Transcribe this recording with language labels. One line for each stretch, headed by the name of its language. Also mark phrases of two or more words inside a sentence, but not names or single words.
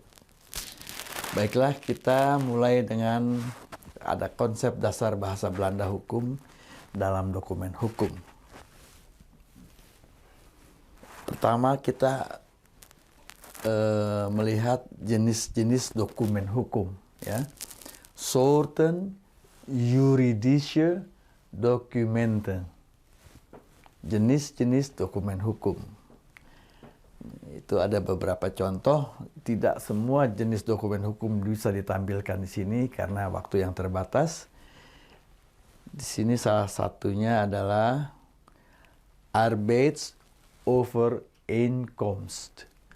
Indonesian: Baiklah, kita mulai dengan ada konsep dasar bahasa Belanda hukum dalam dokumen hukum. Pertama, kita melihat jenis-jenis dokumen hukum, ya.
Dutch: Soorten juridische documenten.
Indonesian: Jenis-jenis dokumen hukum. Itu ada beberapa contoh. Tidak semua jenis dokumen hukum bisa ditampilkan di sini karena waktu yang terbatas. Di sini salah satunya adalah Arbeitsovereenkomst.